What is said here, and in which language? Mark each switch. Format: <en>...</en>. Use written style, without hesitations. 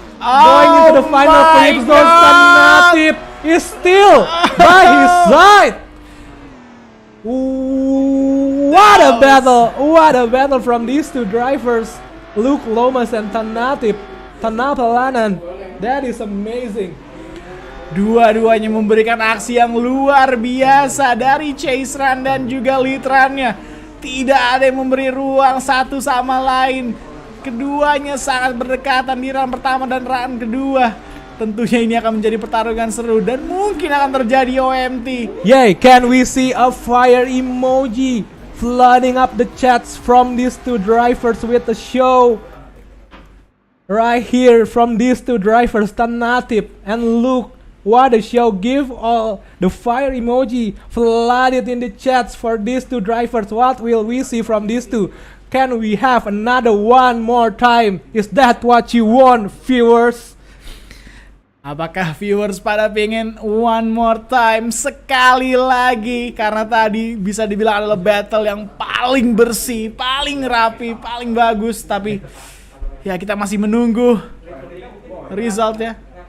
<en>Going into the final clip zone, Tanatip is still by his side. What a battle from these two drivers, Luke Lomas and Tanatip Tanapalanan. That is amazing.</en> <id>Dua-duanya memberikan aksi yang luar biasa dari chase run dan juga lead run-nya. Tidak ada yang memberi ruang satu sama lain. Keduanya sangat berdekatan di run pertama dan run kedua. Tentunya ini akan menjadi pertarungan seru dan mungkin akan terjadi OMT.</id> <en>Yay, can we see a fire emoji flooding up the chats from these two drivers with a show? Right here from these two drivers, Tanatip and Luke. What a show. Give all the fire emoji flooded in the chats for these two drivers. What will we see from these two? Can we have another one more time? Is that what you want, viewers?</en> <id>Apakah viewers pada pengen one more time, sekali lagi? Karena tadi bisa dibilang adalah battle yang paling bersih, paling rapi, paling bagus. Tapi ya kita masih menunggu resultnya.</id>